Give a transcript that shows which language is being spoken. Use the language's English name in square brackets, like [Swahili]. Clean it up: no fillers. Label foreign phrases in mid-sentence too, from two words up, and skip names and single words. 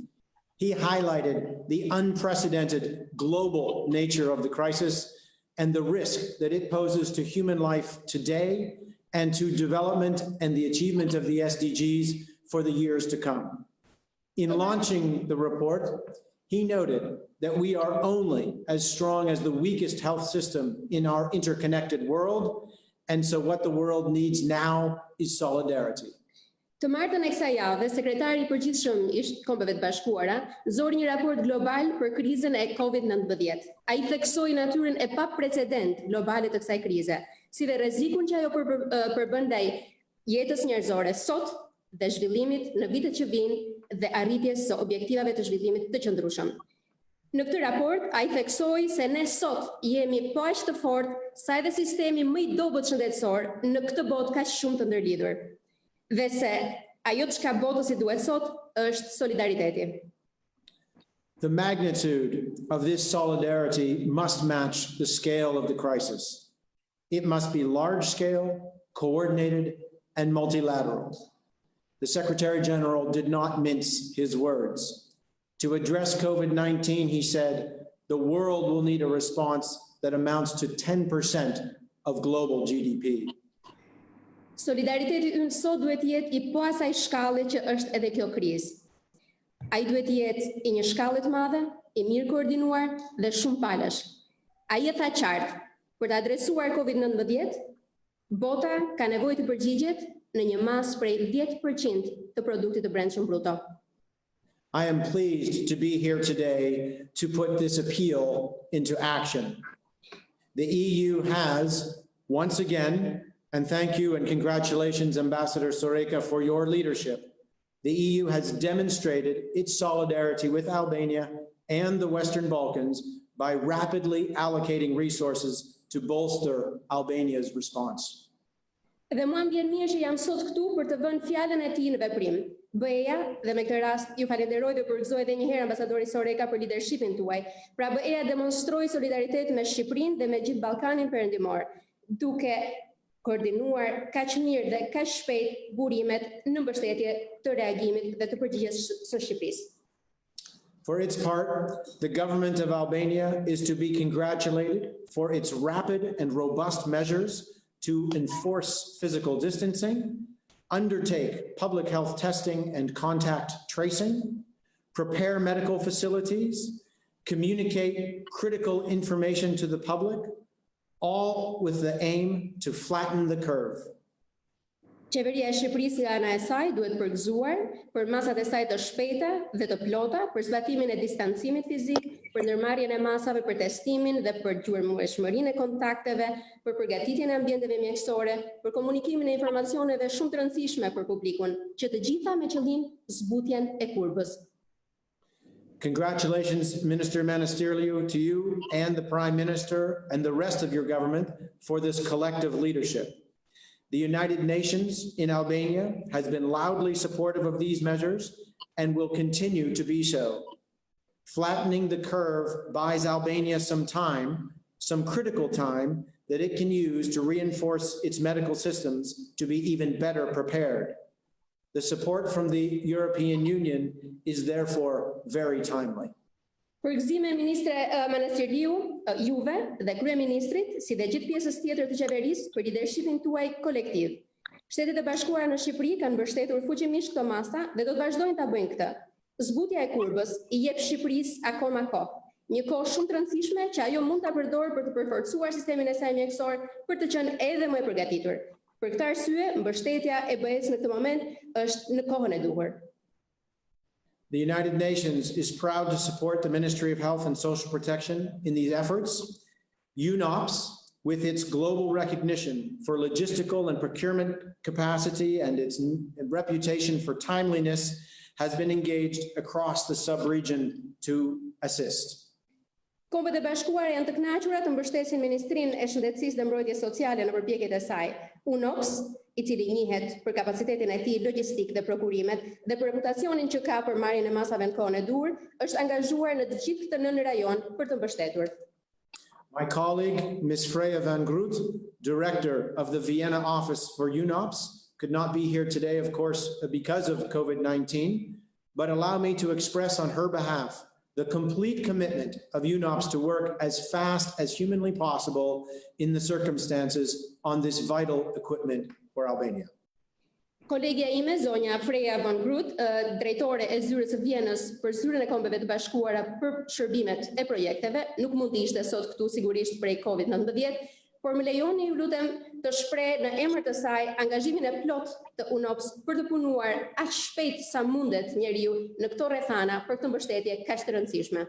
[English] He highlighted the unprecedented global nature of the crisis and the risk that it poses to human life today and to development and the achievement of the SDGs for the years to come. In launching the report, he noted that we are only as strong as the weakest health system in our interconnected world, and so what the world needs now is solidarity. [Albanian] Të martën e kësaj jave, sekretari i përgjithshëm i Kombeve të Bashkuara zori një raport global për krizën e COVID-19. Ai theksoi natyrën e paprecedent globale të kësaj krize, si dhe rrezikun që ajo përbën ndaj jetës njerëzore sot dhe zhvillimit në vitet që vijnë dhe arritjes së objektivave të zhvillimit të qëndrueshëm. Në këtë raport, ai theksoi se ne sot jemi po aq të fortë sa edhe sistemi më i dobët shëndetësor në këtë botë kaq shumë të ndërlidhur. Dhe se ajo çka botës i duhet sot është solidariteti. [English] The magnitude of this solidarity must match the scale of the crisis. It must be large-scale, coordinated, and multilateral. The Secretary General did not mince his words. To address COVID-19, he said, the world will need a response that amounts to 10% of global GDP. [Albanian] Solidariteti ynë sot duhet jetë i po asaj shkalle që është edhe kjo krizë. Ai duhet jetë i një shkalle të madhe, i mirë koordinuar dhe shumë palësh. Ai e tha qartë, për të adresuar COVID-19, bota ka nevojë të përgjigjet në një masë prej 10% të produktit të brendshëm bruto. [English] I am pleased to be here today to put this appeal into action. The EU has, once again, and thank you and congratulations, Ambassador Soreca, for your leadership. The EU has demonstrated its solidarity with Albania and the Western Balkans by rapidly allocating resources to bolster Albania's response. [Albanian] Dhe mua m'vjen mirë që jam sot këtu për të vënë fjalën e tij në veprim. BE-ja, dhe me këtë rast ju falenderoj dhe përgëzoj edhe një herë ambasadorit Soreca për leadershipin tuaj. Pra BE-ja demonstroi solidaritet me Shqipërinë dhe me gjithë Ballkanin Perëndimor, duke koordinuar kaq mirë dhe kaq shpejt burimet në mbështetje të reagimit dhe të përgjigjes së Shqipërisë. [English] For its part, the government of Albania is to be congratulated for its rapid and robust measures to enforce physical distancing, undertake public health testing and contact tracing, prepare medical facilities, communicate critical information to the public, all with the aim to flatten the curve. [Albanian] Qeveria e Shqipërisë nga ana e saj duhet përgëzuar për masat e saj të shpejta dhe të plota për zbatimin e distancimit fizik, për ndërmarrjen e masave për testimin dhe për gjurmëshmërinë e kontakteve, për përgatitjen e ambienteve mjekësore, për komunikimin e informacioneve shumë të rëndësishme për publikun, që të gjitha me qëllim zbutjen e kurbës. [English] Congratulations, Minister Manastirliu, to you and the Prime Minister and the rest of your government for this collective leadership. The United Nations in Albania has been loudly supportive of these measures and will continue to be so. Flattening the curve buys Albania some time, some critical time, that it can use to reinforce its medical systems to be even better prepared. The support from the European Union is therefore very timely. [Albanian] Përgëzime Ministre Manastirliu, juve dhe Kryeministrit, si dhe gjithë pjesës tjetër të qeverisë për leadershipin tuaj kolektiv. Shtetet e Bashkuara në Shqipëri kanë mbështetur fuqimisht këto masa dhe do të vazhdojnë ta bëjnë këtë. Zbutja e kurbës i jep Shqipërisë akoma kohë. Një kohë shumë të rëndësishme që ajo mund ta përdorë për të përforcuar sistemin e saj mjekësor për të qenë edhe më e përgatitur. Për këtë arsye, mbështetja e BE-s në këtë moment është në kohën e duhur. [English] The United Nations is proud to support the Ministry of Health and Social Protection in these efforts. UNOPS, with its global recognition for logistical and procurement capacity and its reputation for timeliness, has been engaged across the sub-region to assist. [Albanian] Kombet e Bashkuara janë të kënaqura të mbështesin Ministrinë e Shëndetësisë dhe Mbrojtjes Sociale në përpjekjet e saj. UNOPS, i cili njihet për kapacitetin e tij logjistik dhe prokurimet dhe për reputacionin që ka për marrjen e masave në kohën e duhur, është angazhuar në të gjithë këtë nën rajon për të mbështetur. [English] My colleague, Ms. Freya van Groot, Director of the Vienna Office for UNOPS, could not be here today, of course, because of COVID-19, but allow me to express on her behalf the complete commitment of UNOPS to work as fast as humanly possible in the circumstances on this vital equipment for Albania. [Albanian] Kolegja ime, zonja Freya van Groot, drejtore e zyrës së Vienës për zyrën e Kombeve të Bashkuara për shërbimet e projekteve, nuk mund të ishte sot këtu sigurisht prej COVID-19, por më lejoni ju lutem të shpreh në emër të saj angazhimin e plot të UNOPS për të punuar aq shpejt sa mundet njeriu në këto rrethana për këtë mbështetje kaq të rëndësishme.